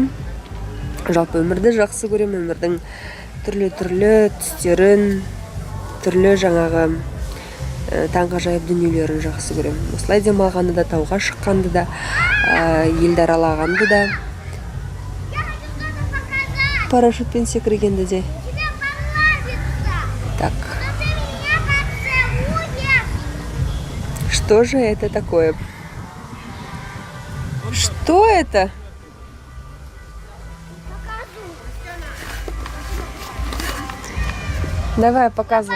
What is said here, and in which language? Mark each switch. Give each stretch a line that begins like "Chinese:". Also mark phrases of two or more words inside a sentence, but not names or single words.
Kazakh: Жалпы өмірді жақсы көрем. Өмірдің түрлі түстерін, түрлі жаңағы таңғажайып дүниелерін жақсы көремін. Осылай демалғанды да, тауға шыққанды да, елді аралағанды да, парашютпен секіргенді де.
Russian: Так. Что же это такое? Что это? Давай, показывай.